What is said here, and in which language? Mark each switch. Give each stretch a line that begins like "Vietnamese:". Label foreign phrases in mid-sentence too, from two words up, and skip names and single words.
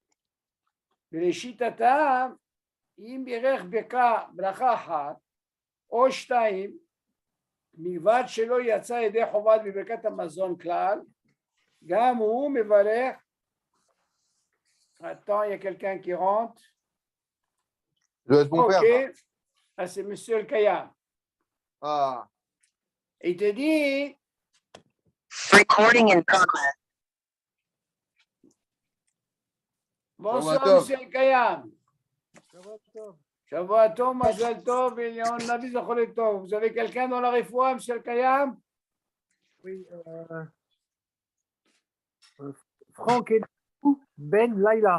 Hebrew: ולשיטתם, אם בירך ברכה 1 או 2, מלבד שלא יצא ידי חובת בברכת המזון כלל, גם הוא מברך.
French: Attends, il y a quelqu'un qui rentre. Je laisse mon père. Ah, c'est Monsieur El Kayam. Ah, Il te dit,
English: Recording in progress.
French: bonsoir Tov. Monsieur El Kayam.
Hebrew: שבת טוב, מזל טוב,
French: et on a vu
Hebrew: זכול טוב.
French: Vous avez quelqu'un dans la réfoua, Monsieur El Kayam? Oui, Franck Eliaou Ben Laila.